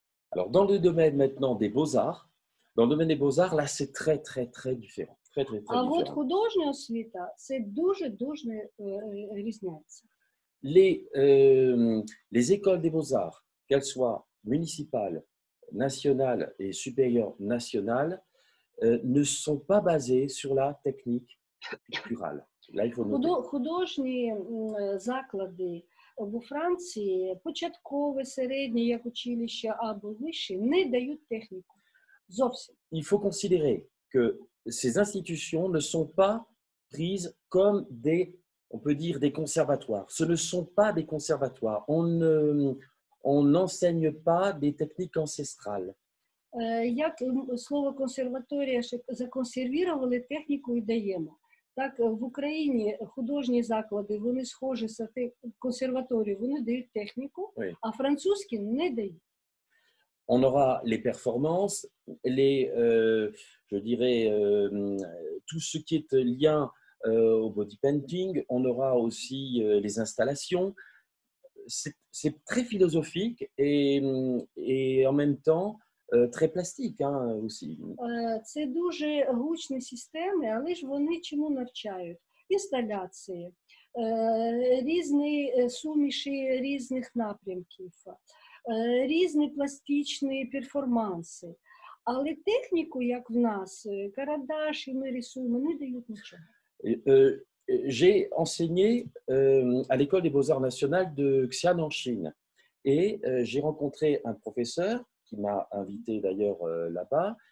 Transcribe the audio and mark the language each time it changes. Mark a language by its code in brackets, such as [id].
[fr] Alors, dans le domaine maintenant des beaux-arts, là, c'est très, très, très différent. Très, très, très différent. [uk] От художня освіта, це дуже різняється. [fr] Les écoles des beaux-arts, qu'elles soient municipales, nationales et supérieures nationales, ne sont pas basées sur la technique picturale. Là, il faut noter. [uk] Художні заклади у Франції, початкове, середнє, як училище або вище, не дають техніку. Зовсім. [fr] Il faut considérer que ces institutions ne sont pas prises comme on peut dire des conservatoires. Ce ne sont pas des conservatoires. On n'enseigne pas des techniques ancestrales. [uk] Як слово консерваторія законсервували техніку і даємо. Так, в Україні художні заклади, вони схожі з консерваторії, вони дають техніку, а французькі не дають. [fr] On aura les performances, je dirais, tout ce qui est lien au body painting. On aura aussi les installations. C'est très philosophique et en même temps très plastique aussi. [uk] Це дуже гучні системи, але ж вони чому навчають? Інсталяції, різні суміші різних напрямків, різні пластичні перформанси. Але техніку, як в нас, карандаш і ми рисуємо, не дають нічого. [fr] J'ai enseigné à l'école des beaux-arts nationales de Xi'an en Chine. Et j'ai rencontré un professeur qui m'a invité d'ailleurs là-bas.